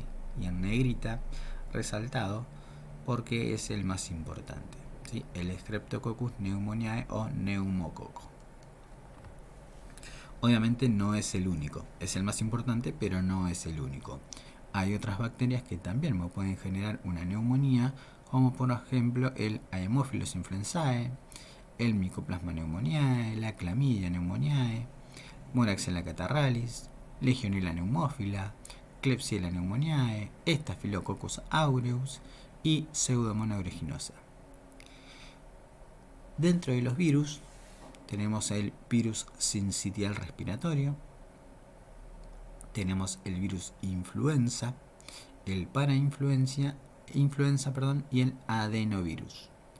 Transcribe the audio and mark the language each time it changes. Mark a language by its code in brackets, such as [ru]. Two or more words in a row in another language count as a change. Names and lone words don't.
[es] Y en negrita resaltado porque es el más importante, ¿sí? El Streptococcus pneumoniae o neumococo. Obviamente no es el único, es el más importante, pero no es el único. Hay otras bacterias que también me pueden generar una neumonía, como por ejemplo el Haemophilus influenzae, el Mycoplasma pneumoniae, la Chlamydia pneumoniae, Moraxella catarrhalis, Legionella pneumófila, Klebsiella pneumoniae, Staphylococcus aureus y Pseudomonas aeruginosa. Dentro de los virus tenemos el virus sincitial respiratorio, tenemos el virus influenza, el parainfluenza y el adenovirus.